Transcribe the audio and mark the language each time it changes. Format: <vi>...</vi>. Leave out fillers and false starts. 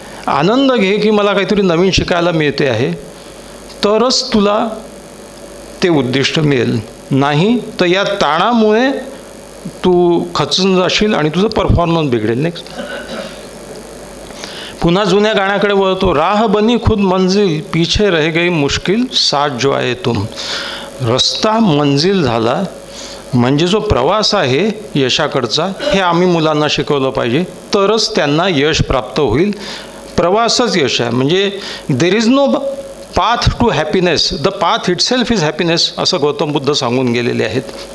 <mr>आनंद घे की मला काहीतरी नवीन शिकायला मिळते आहे, तरच तुला ते उद्दिष्ट मिळेल. नाही तर या ताणामुळे तू खचून जाशील आणि तुझं परफॉर्मन्स बिघडेल. नेक्स्ट, पुन्हा जुन्या गाण्याकडे वळतो.</mr> <hi>राह बनी खुद मंजिल, पीछे रह गई मुश्किल, साथ जो आए तुम.</hi> <mr>रस्ता मंजिल झाला म्हणजे जो प्रवास आहे यशाकडचा, हे आम्ही मुलांना शिकवलं पाहिजे, तरच त्यांना यश प्राप्त होईल. प्रवासच यश आहे. म्हणजे</mr> <en>there is no path to happiness, the path itself is happiness,</en> <mr>असं गौतम बुद्ध सांगून गेलेले आहेत.</mr>